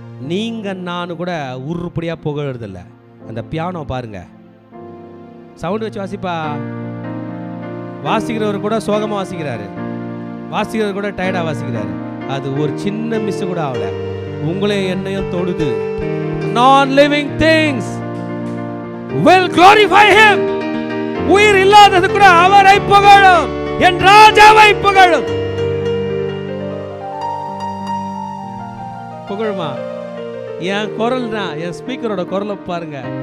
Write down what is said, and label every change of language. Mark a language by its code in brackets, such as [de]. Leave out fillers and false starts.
[ta] நீங்க நானு கூட உருப்படியாக புகழறதில்ல. அந்த பியானோ பாருங்க, சவுண்ட் வச்சு வாசிப்பா. வாசிக்கிறவர் கூட சோகமாக வாசிக்கிறாரு, வாசிக்கிறவர் கூட டயர்டாக வாசிக்கிறாரு. அது ஒரு சின்ன மிஸ் கூட ஆகல, உங்களையும் என்னையும் தொடுது. [en] Non-living things will glorify him. [ta] உயிர் இல்லாதது கூட அவரை புகழும், என் ராஜாவை புகழும். புகழுமா? என் குரல் தான், என் ஸ்பீக்கரோட குரலை பாருங்க.